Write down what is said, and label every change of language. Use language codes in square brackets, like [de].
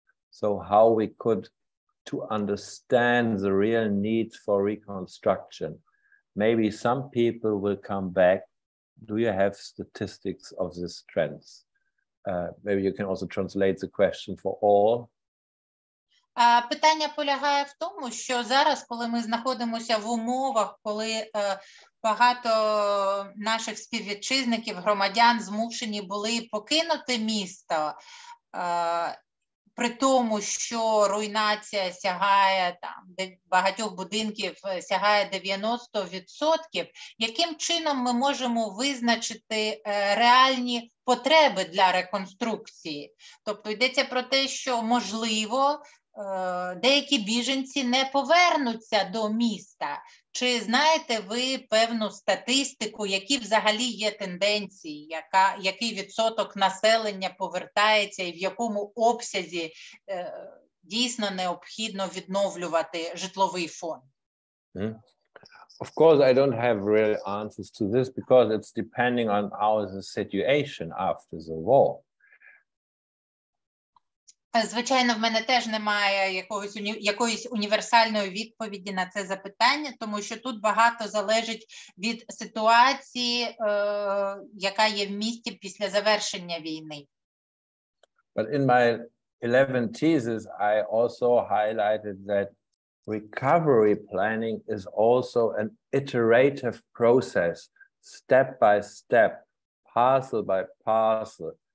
[en] So how we could to understand the real needs for reconstruction. Maybe some people will come back. Do you have statistics of these trends? Maybe you can also translate the question for all. [uk] Питання полягає в тому, що зараз, коли ми знаходимося в умовах, коли багато наших співвітчизників, громадян змушені були покинути місто, при тому, що руйнація сягає там багатьох будинків сягає 90%, яким чином ми можемо визначити реальні потреби для реконструкції? Тобто йдеться про те, що можливо деякі біженці не повернуться до міста. Чи знаєте ви певну статистику, які взагалі є тенденції, який відсоток населення повертається і в якому обсязі дійсно необхідно відновлювати житловий фонд? [en] Of course, I don't have real answers to this because it's depending on our situation after the war. [uk] Звичайно, в мене теж немає якоїсь універсальної відповіді на це запитання, тому що тут багато залежить від ситуації, яка є в місті після завершення війни. [en] But in my 11 thesis, I also highlighted that recovery planning is also an iterative process, step by step, parcel by parcel,